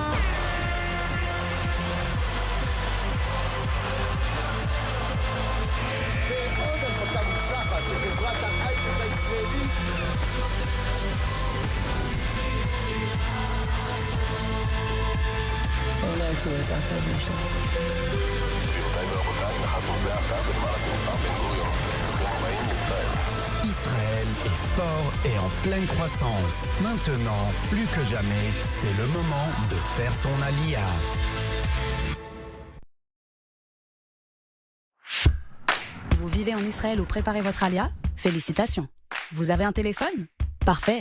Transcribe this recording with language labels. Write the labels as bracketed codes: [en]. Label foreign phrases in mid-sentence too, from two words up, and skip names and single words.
[he] ועוד הנפקה מוצלחת לחברת ההייטק הישראלית. אולי יצאו יותר טוב משם. גבירותיי ורבותיי, נחתנו זה עכשיו בנמל התעופה בן גוריון. ברוכים הבאים לישראל. [fr] Israël est fort et en pleine croissance. Maintenant, plus que jamais, c'est le moment de faire son alia. Vous vivez en Israël ou préparez votre alia? Félicitations. Vous avez un téléphone? Parfait.